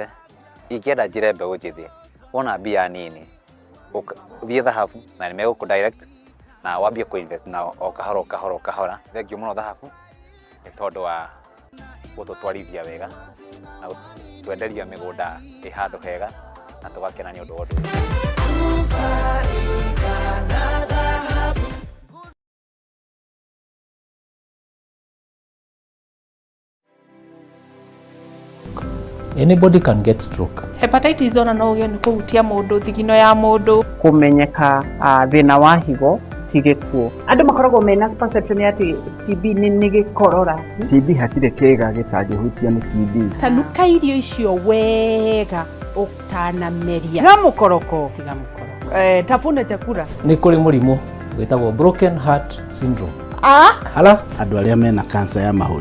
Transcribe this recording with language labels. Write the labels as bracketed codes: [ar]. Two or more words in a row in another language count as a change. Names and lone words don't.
[ki] Ingĩenda njĩre mbeũ njĩthĩ, wona mbia nini, ũthiĩ dhahabu na nĩmegũkũ direct na wambie kũinvest nao o kahora. Thengiũ mũno dhahabu nĩ tondũ wa gũtũtwarithia wega na twenderia mĩgũnda ĩ handũ hega na tũgakena nĩ ũndũ wa ũndũ [en] Anybody can get stroke. [ki] Hepatitis ona no ũgĩe nĩ kũhutia mũndũ, thigino ya mũndũ. Kũmenyeka thĩna wa higo ti gĩkuũ. Andũ makoragwo mena perception ati TB nĩ gĩkorora. TB hatirĩ kĩga gĩtangĩhutia nĩ TB. Tanuka irio icio wega ũtanameria. Tiga mũkoroko. [sw] Tafuna chakula. [ki] Nĩ kũrĩ mũrimũ wĩtagwo [en] broken heart syndrome. [ki] Hala, andũ arĩa mena kansa ya mahũri